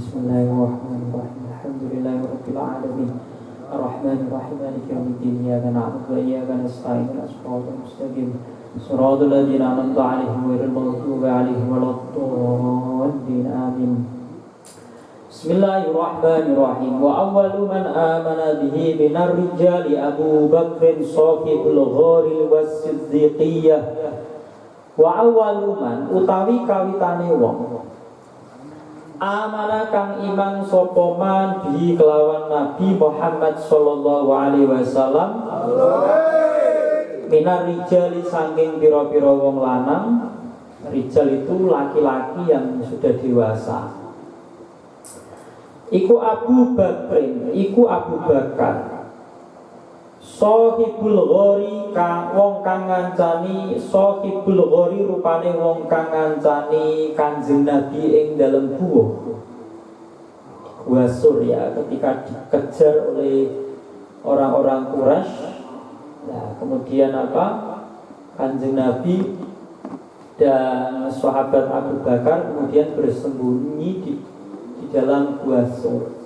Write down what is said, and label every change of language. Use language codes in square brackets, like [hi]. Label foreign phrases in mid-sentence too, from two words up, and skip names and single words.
[ar] بسم الله الرحمن الرحيم. الحمد لله رب العالمين. الرحمن الرحيم مالك يوم الدين إياك نعبد وإياك نستعين اهدنا الصراط المستقيم صراط الذين أنعمت عليهم غير المغضوب عليهم ولا الضالين آمين. بسم الله الرحمن الرحيم. وأول من آمن به من الرجال أبو بكر صاحب الغار والصديقية. وأول من [jv] utawi kawitane wong amana kang iman sapa man bi kelawan Nabi Muhammad [ar] صلى الله عليه وسلم من الرجال [jv] saking pira-pira wong lanang. [id] Rijal itu laki-laki yang sudah dewasa. [jv] Iku Abu Bakrin, iku Abu Bakar Sohibul Ghori wong kang ngancani, Sohibul Ghori rupane wong kang ngancani Kanjeng Nabi ing dalem gua Surya [id] ketika dikejar oleh orang-orang Quraisy. Nah, kemudian Kanjeng Nabi dan sahabat Abu Bakar kemudian bersembunyi di dalam gua Sur.